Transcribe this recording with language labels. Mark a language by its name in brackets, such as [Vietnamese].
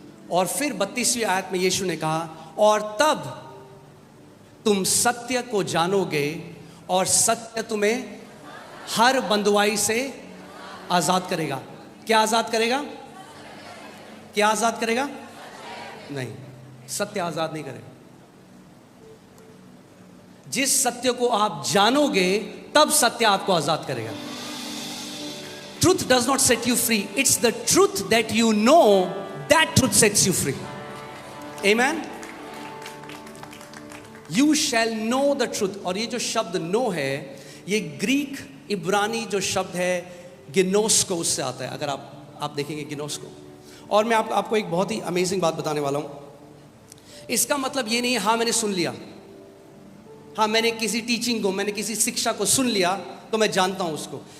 [Hindi] और फिर 32वीं आयत में यीशु ने कहा और तब तुम सत्य को जानोगे और सत्य तुम्हें हर बंधुआई से आजाद करेगा। क्या आजाद करेगा? क्या आजाद करेगा? नहीं, सत्य आजाद नहीं करेगा। जिस सत्य को आप जानोगे तब सत्य आपको आजाद करेगा। [English] Truth does not set you free. It's the truth that you know, that truth sets you free. Amen? You shall know the truth. [Hindi] और ये जो शब्द know है, ये ग्रीक इब्रानी जो शब्द है गिनोस्को, उससे आता है। अगर आप देखेंगे गिनोस्को। और मैं आपको एक बहुत ही अमेजिंग बात बताने वाला हूँ। इसका मतलब ये नहीं है हाँ मैंने सुन लिया, हाँ मैंने किसी टीचिंग को, मैंने किसी शिक्षा को सुन लिया तो मैं जानता हूँ उसको।